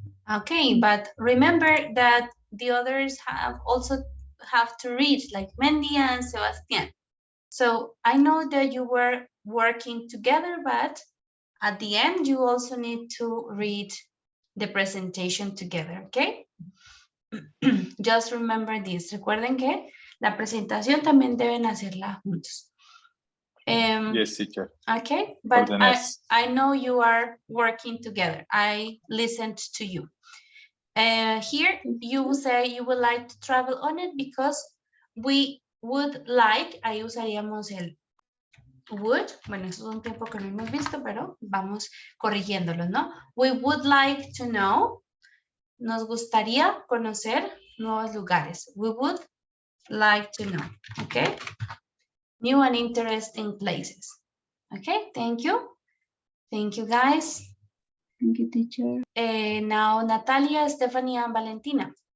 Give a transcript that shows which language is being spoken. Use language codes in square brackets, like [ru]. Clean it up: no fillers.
[en] Okay, but remember that the others have to read, like Mendy and Sebastián. So I know that you were working together, but at the end you also need to read the presentation together, okay? Just remember this. [es] Recuerden que la presentación también deben hacerla juntos. [en] Yes, teacher. Okay, but I know you are working together. I listened to you. Here you say you would like to travel on it because we would like, [es] ahí usaríamos el would. Bueno, eso es un tiempo que no hemos visto, pero vamos corrigiéndolo, ¿no? [en] We would like to know. [es] Nos gustaría conocer nuevos lugares. [en] We would like to know, okay? New and interesting places. Okay, thank you. Thank you, guys. Thank you, teacher. Now, Natalia, Stephanie, and Valentina.